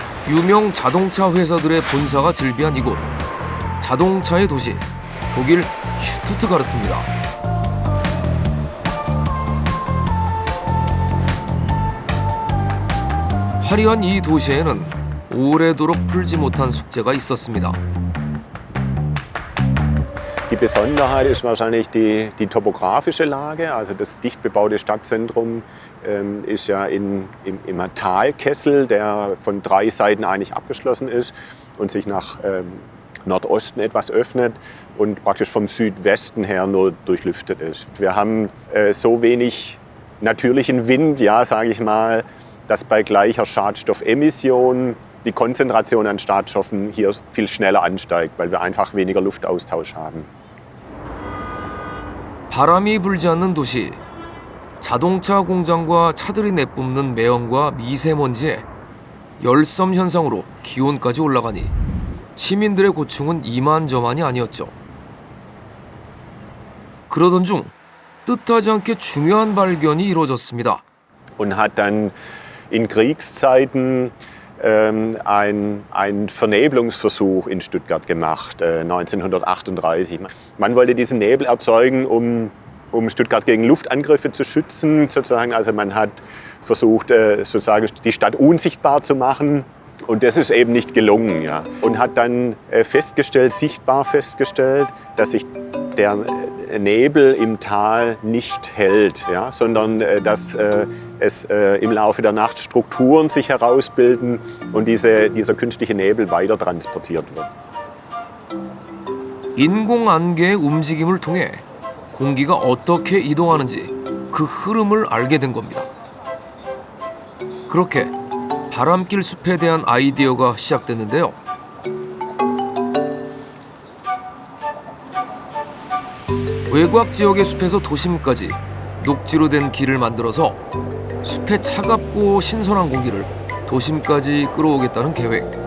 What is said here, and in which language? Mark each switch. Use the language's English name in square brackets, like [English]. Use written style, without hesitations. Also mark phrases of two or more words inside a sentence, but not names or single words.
[Korean] 유명 자동차 회사들의 본사가 즐비한 이곳. 자동차의 도시, 독일 슈투트가르트입니다. 화려한 이 도시에는 오래도록 풀지 못한 숙제가 있었습니다. [German] Die Besonderheit ist wahrscheinlich die topografische Lage. Also das dicht bebaute Stadtzentrum ist ja im Talkessel, der von 3 Seiten eigentlich abgeschlossen ist und sich nach Nordosten etwas öffnet und praktisch vom Südwesten her nur durchlüftet ist. Wir haben so wenig natürlichen Wind, ja, sage ich mal, dass bei gleicher Schadstoffemission die Konzentration an Schadstoffen hier viel schneller ansteigt, weil wir einfach weniger Luftaustausch haben. [Korean] 바람이 불지 않는 도시. 자동차 공장과 차들이 내뿜는 매연과 미세먼지에 열섬 현상으로 기온까지 올라가니 시민들의 고충은 이만저만이 아니었죠. 그러던 중 뜻하지 않게 중요한 발견이 이루어졌습니다. [German] Und hat dann in Kriegszeiten einen Vernebelungsversuch in Stuttgart gemacht, 1938. Man wollte diesen Nebel erzeugen, um Stuttgart gegen Luftangriffe zu schützen. Sozusagen. Also man hat versucht, sozusagen die Stadt unsichtbar zu machen. Und das ist eben nicht gelungen. Ja. Und hat dann sichtbar festgestellt, dass sich der Nebel im Tal nicht hält, ja, sondern dass es im Laufe der Nacht Strukturen sich herausbilden und dieser künstliche Nebel weiter transportiert wird. [Korean] 인공 안개의 움직임을 통해 공기가 어떻게 이동하는지 그 흐름을 알게 된 겁니다. 그렇게 바람길 숲에 대한 아이디어가 시작됐는데요. 외곽 지역의 숲에서 도심까지 녹지로 된 길을 만들어서 숲의 차갑고 신선한 공기를 도심까지 끌어오겠다는 계획.